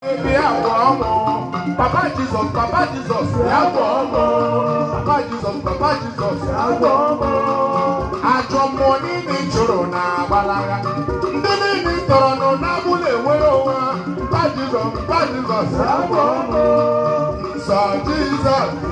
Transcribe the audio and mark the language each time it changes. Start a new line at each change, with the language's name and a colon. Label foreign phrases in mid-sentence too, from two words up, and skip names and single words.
English: Baby, I want more. Papa Jesus, Papa Jesus, I want more. Papa Jesus, Papa Jesus, I want more.
Igbo: Ajọ mmụọ niile ị chụrụ na-agbalaga. Ndị niile ị tọrọ nọ n'agbụ na-enwere onwe ha.
English: Papa Jesus, Papa Jesus, I want more.
Igbo: Nsọ Jesus.